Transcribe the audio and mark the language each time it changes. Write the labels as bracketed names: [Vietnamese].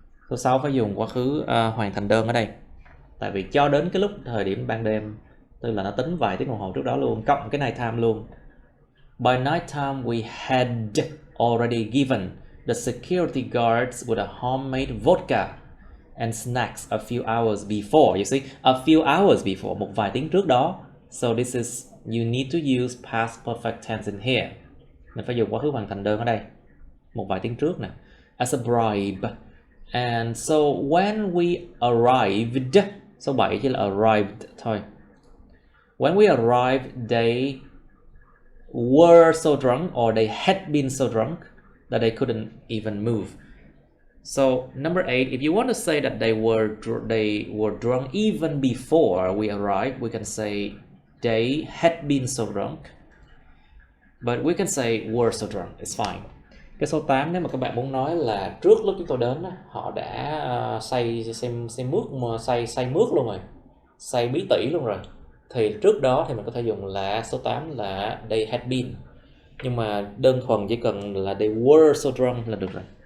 [Vietnamese] Số 6 phải dùng quá khứ hoàn thành đơn ở đây. Tại vì cho đến cái lúc thời điểm ban đêm, tức là nó tính vài tiếng đồng hồ trước đó luôn, cộng cái night time luôn. [English] By night time we had already given the security guards with a homemade vodka and snacks a few hours before. You see, a few hours before, [Vietnamese] một vài tiếng trước đó. [English] So this is, you need to use past perfect tense in here. [Vietnamese] Mình phải dùng quá khứ hoàn thành đơn ở đây. Một vài tiếng trước nè. [English] As a bribe. And so when we arrived, [Vietnamese] số 7 chỉ là arrived thôi. [English] When we arrived, they were so drunk, or they had been so drunk that they couldn't even move. So number 8, if you want to say that they were drunk even before we arrived, we can say they had been so drunk. But we can say were so drunk, it's fine. [Vietnamese] Cái số 8, nếu mà các bạn muốn nói là trước lúc chúng tôi đến họ đã say mướt luôn rồi, say bí tỉ luôn rồi, thì trước đó thì mình có thể dùng là số 8 là [English] they had been. [Vietnamese] Nhưng mà đơn thuần chỉ cần là [English] they were so drunk [Vietnamese] là được rồi.